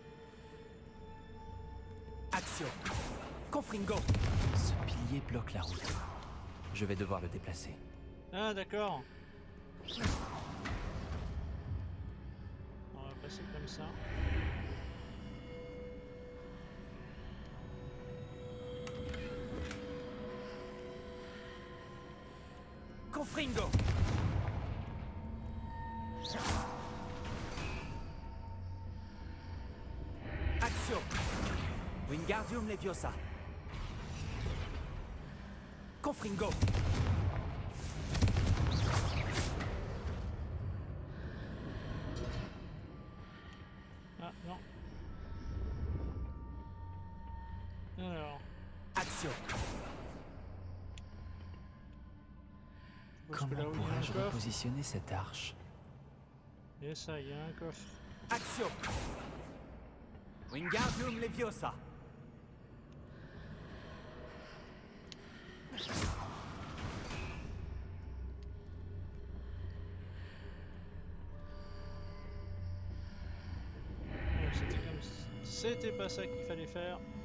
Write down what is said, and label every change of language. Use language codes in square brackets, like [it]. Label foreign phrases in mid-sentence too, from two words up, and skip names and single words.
[fr] Action. Confringo. Ce pilier bloque la route. Je vais devoir le déplacer. Ah d'accord. On va passer comme ça. Confringo. Action. Wingardium Leviosa. Confringo. Ah non. Alors. Action. Comment là où il y a un pourrais-je coffre. repositionner cette arche? Et ça, il y a un coffre. Action. Wingardium Leviosa. C'était comme... C'était pas ça qu'il fallait faire.